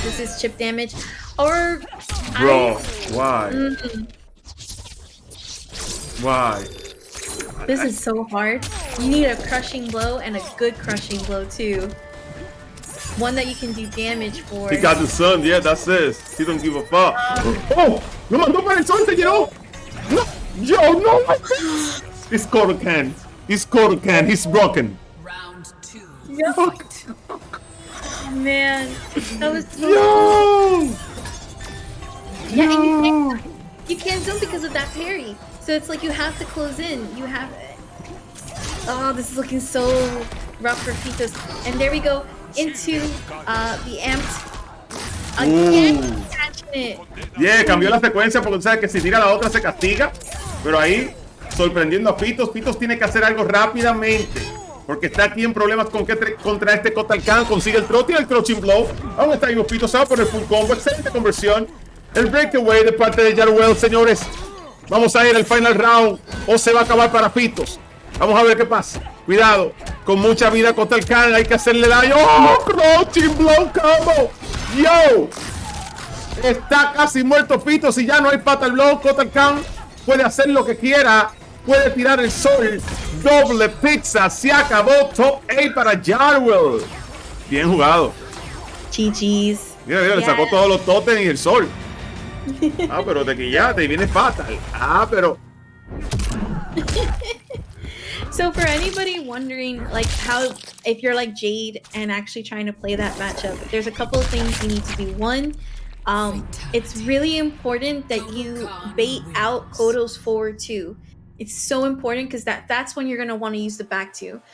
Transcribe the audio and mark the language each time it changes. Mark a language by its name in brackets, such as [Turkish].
[English] This is chip damage. Or... Bro, why? Why? This is so hard. You need a crushing blow and a good crushing blow too. One that you can do damage for. He got the sun, yeah, that's it. He don't give a fuck. [Spanish] Oh, no mandó para el sol, se llenó. [English] No, yo, no. It's Hikochan. It's Hikochan. He's broken. Round 2. Yo. Fight. Oh, man, that was so Yo. Yeah, and you can't zoom because of that parry. So it's like you have to close in. You have. Oh, this is looking so rough for Pitos. And there we go into the amped. Again, catching it. [Spanish] Yeah, cambió la secuencia porque sabes que si tira la otra se castiga. Pero ahí, sorprendiendo a Pitos. Pitos tiene que hacer algo rápidamente. Porque está aquí en problemas contra este Kotalkan. Consigue el trote y el crouching blow. Aún está ahí Pitos, se va por el full combo. Excelente conversión. El breakaway de parte de Yarwell, señores. Vamos a ir al final round o se va a acabar para Pitos. Vamos a ver qué pasa. Cuidado, con mucha vida Kotalkan, hay que hacerle daño. ¡Oh! Crouching blow combo. ¡Yo! Está casi muerto Pitos y ya no hay fatal blow. Kotalkan puede hacer lo que quiera. Puede tirar el sol. Doble pizza. Se acabó. Top 8 para Yarwell. Bien jugado. GG's. Mira, le sacó todos los totems y el sol. Ah, pero te quillaste y viene fatal. Ah, pero... [English] So for anybody wondering, like, how, if you're like Jade and actually trying to play that matchup, there's a couple of things you need to do. One, It's really important that you bait out Kodo's forward two. It's so important because that's when you're gonna want to use the back two.